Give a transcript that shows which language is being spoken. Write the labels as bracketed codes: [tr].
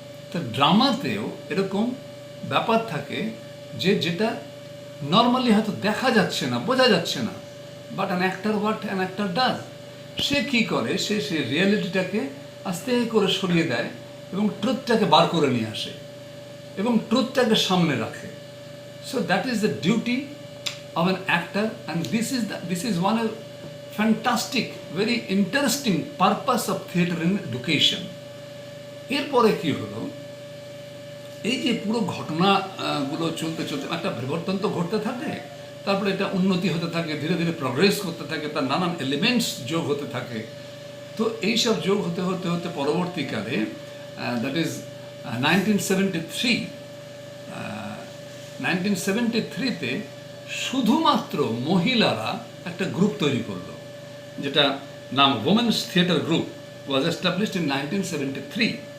[bn] তো ড্রামাতেও এরকম ব্যাপার থাকে, যেটা নর্মালি হয়তো দেখা যাচ্ছে না, বোঝা যাচ্ছে না, [en] but an actor, what an actor does, [bn] সে কী করে, সে রিয়ালিটিটাকে আস্তে করে সরিয়ে দেয় এবং ট্রুথটাকে বার করে নিয়ে আসে এবং ট্রুথটাকে সামনে রাখে। [en] So that is the duty of an actor, and this is one of fantastic, very interesting purpose of theatre in education. [bn] এরপরে কি হলো, এই যে পুরো ঘটনাগুলো চলতে চলতে একটা পরিবর্তন তো ঘটতে থাকে, তারপরে এটা উন্নতি হতে থাকে, ধীরে ধীরে প্রগ্রেস করতে থাকে, তার নানান এলিমেন্টস যোগ হতে থাকে। তো এইসব যোগ হতে হতে হতে পরবর্তীকালে দ্যাট ইজ 1973 শুধুমাত্র মহিলারা একটা গ্রুপ তৈরি করলো, যেটা নাম women's theatre group [en] Was established in 1973।